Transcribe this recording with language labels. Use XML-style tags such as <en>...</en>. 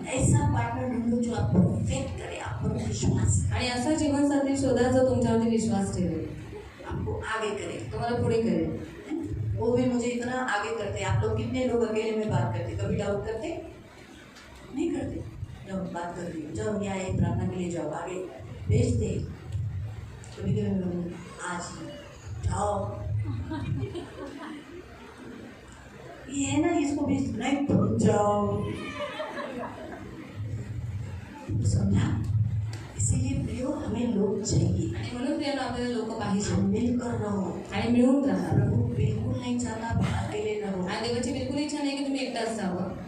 <hi>ऐसा पार्टनर ढूंढो जो आपको फेथ करे, आप पर विश्वास करे,</hi> <mr>आणि असा जीवनसाथी शोधा जो तुमच्यावरती विश्वास ठेवेल,</mr> <hi>आपको आगे करे।</hi> <mr>तुम्हाला पुढे करेल।</mr> <hi>वो भी मुझे इतना आगे करते हैं। आप लोग कितने लोग अकेले में बात करते, कभी डाउट करते नहीं करते? जब बात करती हूँ, जब यहाँ एक प्रार्थना के लिए जाओ, आगे भेजते, कभी कभी मैं बोलूँ, आज जाओ, ये है ना, इसको भेज, नहीं तुम जाओ, समझा? इसीलिए प्रियो हमें लोग चाहिए,</hi> <mr>आणि म्हणून प्रियाला आपल्याला लोक पाहिजे</mr> <hi>हम मिलकर रहो।</hi> <mr>आणि मिळून राहा।</mr> <hi>प्रभु बिल्कुल नहीं चाहता आप अकेले रहो।</hi> <mr>आणि देवाची बिलकुल इच्छा नाही की तुम्ही एकटा असावं।</mr>